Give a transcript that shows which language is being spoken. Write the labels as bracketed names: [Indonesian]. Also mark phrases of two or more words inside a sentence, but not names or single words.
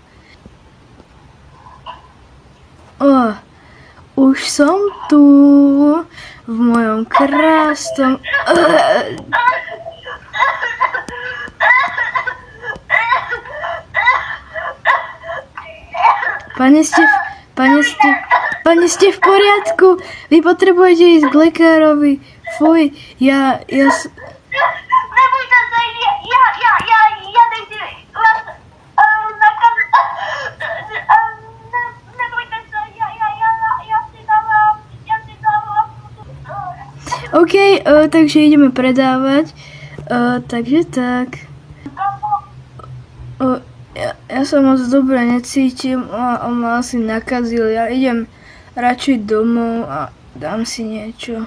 [Slovak] Už som tu, v mojom krásnom... Pane, ste v poriadku? Vy potrebujete ísť k lekárovi. Fuj, ja... [Czech] Nebojte se, já nechci vás nakazit. Nebojte se, já si dávám. [Slovak] OK, takže ideme predávať. Takže tak. Ja sa moc dobre necítim a on ma asi nakazil. Ja idem radšej domov a dám si niečo.